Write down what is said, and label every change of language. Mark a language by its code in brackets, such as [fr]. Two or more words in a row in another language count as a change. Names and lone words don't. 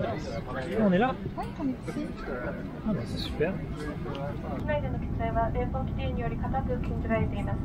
[fr] On est là? [ja] はい、こんにちは。 [fr] Ah bah c'est super. [ja] 機内での喫煙は連邦規定により固く禁じられています。